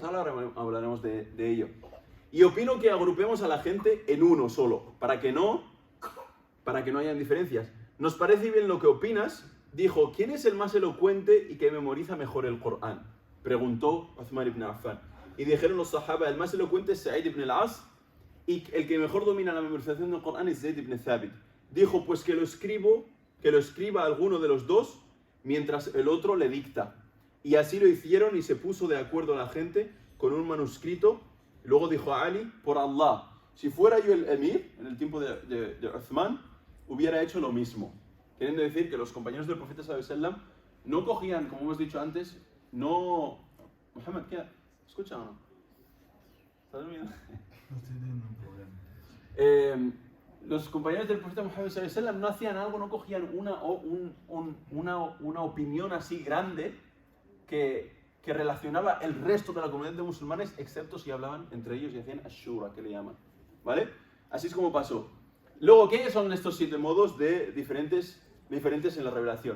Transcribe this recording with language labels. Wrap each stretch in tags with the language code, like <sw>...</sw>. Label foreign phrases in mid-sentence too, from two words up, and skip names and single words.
<es>Ahora hablaremos de ello. Y opino que agrupemos a la gente en uno solo, para que no hayan diferencias. ¿Nos parece bien lo que opinas? Dijo: ¿quién es el más elocuente y que memoriza mejor el Corán? Preguntó Uthman ibn Affan. Y dijeron los sahaba: el más elocuente es Sa'id ibn al-As, y el que mejor domina la memorización del Corán es Zayd ibn Thabit. Dijo: pues que lo escriba alguno de los dos mientras el otro le dicta. Y así lo hicieron, y se puso de acuerdo la gente con un manuscrito. Luego dijo a Ali: por Allah, si fuera yo el emir en el tiempo de Uthman, hubiera hecho lo mismo. Queriendo decir que los compañeros del profeta</es> <ar>صلى الله عليه وسلم</ar> <es>no cogían, como hemos dicho antes, no... Mohamed, ¿qué? ¿Escucha o no? ¿Estás durmiendo? No estoy teniendo un problema. Los compañeros del profeta Muhammad</es> <ar>صلى الله عليه وسلم</ar> <es>no hacían algo, no cogían una opinión así grande que relacionaba el resto de la comunidad de musulmanes, excepto si hablaban entre ellos y hacían ashura, que le llaman. ¿Vale? Así es como pasó. Luego, ¿qué son estos 7 modos diferentes en la revelación?</es>